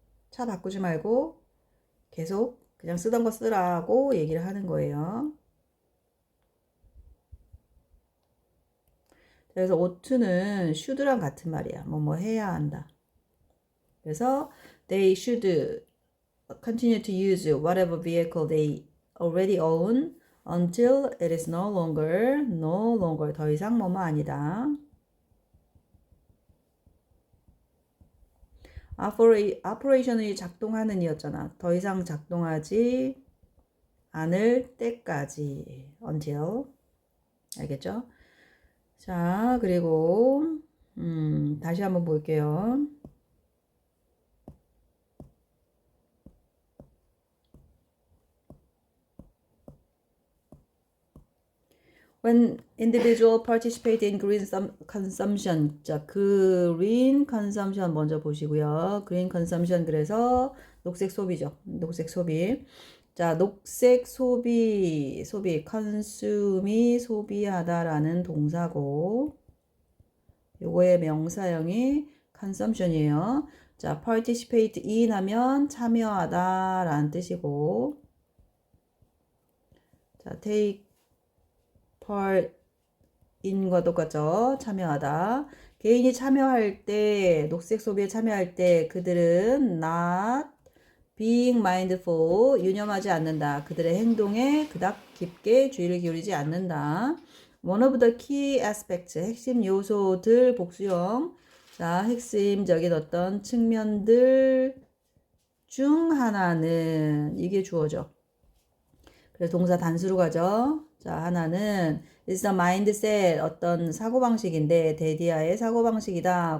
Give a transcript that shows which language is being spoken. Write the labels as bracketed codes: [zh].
[ko] 차 바꾸지 말고 계속 그냥 쓰던 거 쓰라고 얘기를 하는 거예요. 그래서 ough는 should랑 같은 말이야. 뭐 해야 한다. [en] 그래서 they should continue to use whatever vehicle they already own until it is no longer [ko] 더 이상 뭐뭐 아니다. operation이 작동하는 이었잖아. 더 이상 작동하지 않을 때까지 until 알겠죠? 자, 그리고 다시 한번 볼게요. [en] When individual participate in green consumption. [ko] 자, green consumption 먼저 보시고요. green consumption 그래서 녹색 소비죠. 녹색 소비. 자, 녹색 소비, consume이 소비하다라는 동사고, 요거의 명사형이 consumption이에요. 자, participate in 하면 참여하다라는 뜻이고, 자, [en] take part in [ko] 과 똑같죠. 참여하다. 개인이 참여할 때, 녹색 소비에 참여할 때 그들은 [en] not being mindful, [ko] 유념하지 않는다. 그들의 행동에 그닥 깊게 주의를 기울이지 않는다. [en] One of the key aspects, [ko] 핵심 요소들 복수형. 자, 핵심적인 어떤 측면들 중 하나는 이게 주어져. 그래서 동사 단수로 가죠. 자, 하나는 [en] is a mindset, [ko] 어떤 사고방식인데 데디아의 사고방식이다.